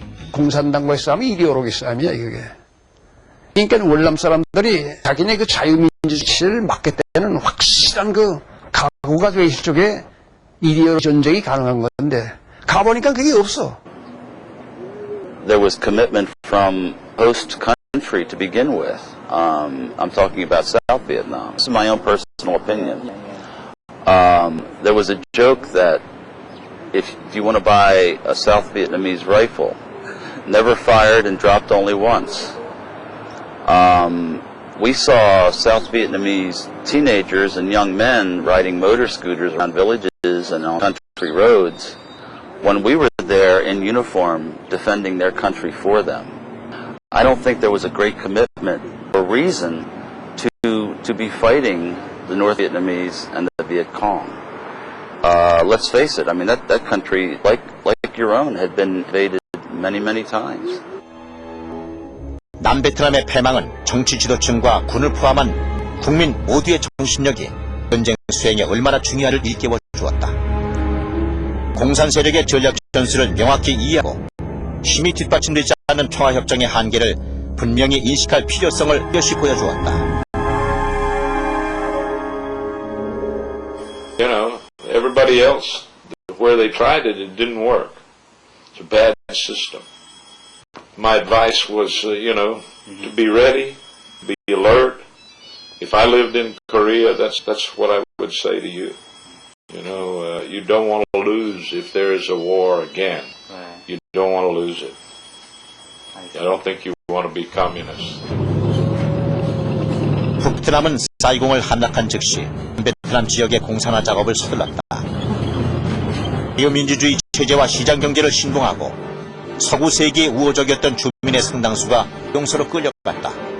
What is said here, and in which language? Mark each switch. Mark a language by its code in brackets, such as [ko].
[ko] 공산당과의 싸움이 이데올로기 싸움이야, 이게. 그러니까 월남 사람들이 자기네 그 자유민주주의를 막겠다는 확실한 그 각오가 돼 있을 쪽에 이데올로기 전쟁이 가능한 건데, 가보니까 그게 없어. [en] There was commitment from host country to begin with. I'm talking about South Vietnam. This is my own personal opinion. There was a joke that if you want to buy a South Vietnamese rifle, never fired and dropped only once. We saw South Vietnamese teenagers and young men riding motor scooters around villages and on country roads when we were there in uniform defending their country for them. I don't think there was a great commitment or reason to be fighting the North Vietnamese and the Viet Cong. Let's face it, I mean that country, like your own, had been invaded many times. [ko] 남베트남의 패망은 정치 지도층과 군을 포함한 국민 모두의 정신력이 전쟁 수행에 얼마나 중요한를 일깨워 주었다. 공산 세력의 전략 전술을 명확히 이해하고 힘이 뒷받침되지 않는 평화협정의 한계를 분명히 인식할 필요성을 뚜렷이 보여주었다. [en] You know, everybody else, where they tried it, it didn't work. It's a bad system. My advice was, you know, to be ready, be alert. If I lived in Korea, that's what I would say to you. You know, you don't want to lose if there is a war again. You don't want to lose it. I don't think you want to be communist. [ko] 북베트남은 사이공을 함락한 즉시 베트남 지역의 공산화 작업을 서둘렀다. 자유민주주의 체제와 시장경제를 신봉하고 서구 세계에 우호적이었던 주민의 상당수가 용서로 끌려갔다.